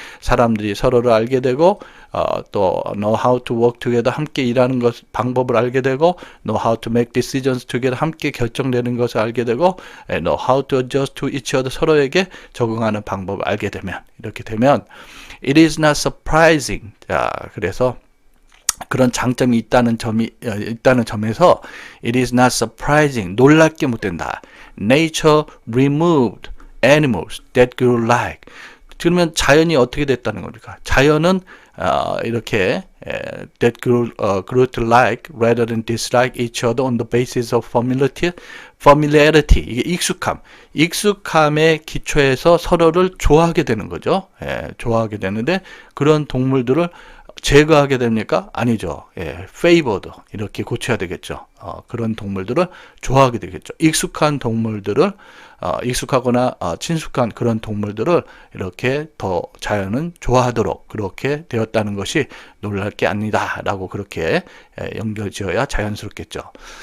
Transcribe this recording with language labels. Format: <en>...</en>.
<ko>사람들이 서로를 알게 되고, 또</ko> <en>know how to work together,</en> <ko>함께 일하는 것 방법을 알게 되고,</ko> <en>know how to make decisions together,</en> <ko>함께 결정되는 것을 알게 되고,</ko> <en>know how to adjust to each other,</en> <ko>서로에게 적응하는 방법을 알게 되면, 이렇게 되면</ko> <en>it is not surprising.</en> <ko>자, 그래서 그런 장점이 있다는 점에서</ko> <en>it is not surprising,</en> <ko>놀랍게 못 된다.</ko> <en>Nature removed animals that grew like.</en> <ko>그러면 자연이 어떻게 됐다는 겁니까? 자연은 이렇게</ko> <en>that grew to like rather than dislike each other on the basis of familiarity.</en> <ko>이게 익숙함의 기초에서 서로를 좋아하게 되는 거죠. 좋아하게 되는데, 그런 동물들을 제거하게 됩니까? 아니죠. favored 이렇게 고쳐야 되겠죠. 그런 동물들을 좋아하게 되겠죠. 익숙한 동물들을 익숙하거나 친숙한 그런 동물들을 이렇게 더 자연은 좋아하도록 그렇게 되었다는 것이 놀랄 게 아니다 라고 그렇게 연결지어야 자연스럽겠죠.</ko>